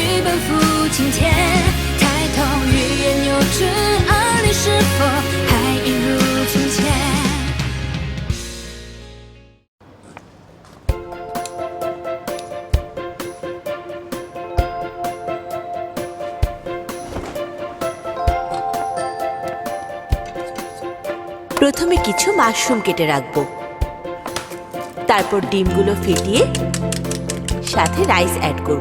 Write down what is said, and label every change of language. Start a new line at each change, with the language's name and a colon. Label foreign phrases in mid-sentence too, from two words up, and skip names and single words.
Chinese: 付金钱，抬头欲言又止，而你是否还一如从前？
Bangla: প্রথমে কিছু মাশরুম কেটে রাখবো, তারপর ডিমগুলো ফেটিয়ে সাথে
English: rice add
Bangla: করব।